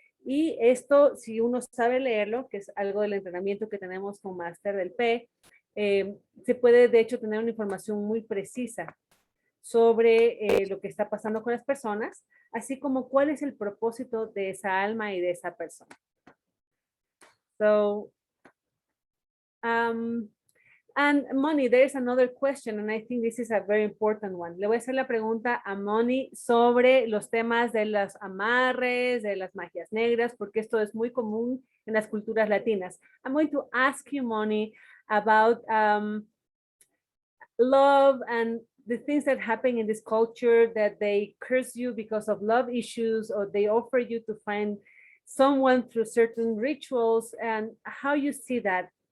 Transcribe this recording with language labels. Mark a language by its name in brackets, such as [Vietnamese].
[Spanish] Y esto, si uno sabe leerlo, que es algo del entrenamiento que tenemos con Máster del P, se puede, de hecho, tener una información muy precisa sobre lo que está pasando con las personas, así como cuál es el propósito de esa alma y de esa persona. [English] So, and Moni, there is another question, and I think this is a very important one. [Spanish] Le voy a hacer la pregunta a Moni sobre los temas de los amarres, de las magias negras, porque esto es muy común en las culturas latinas. [English] I'm going to ask you, Moni, about love and the things that happen in this culture, that they curse you because of love issues, or they offer you to find someone through certain rituals, and how you see that.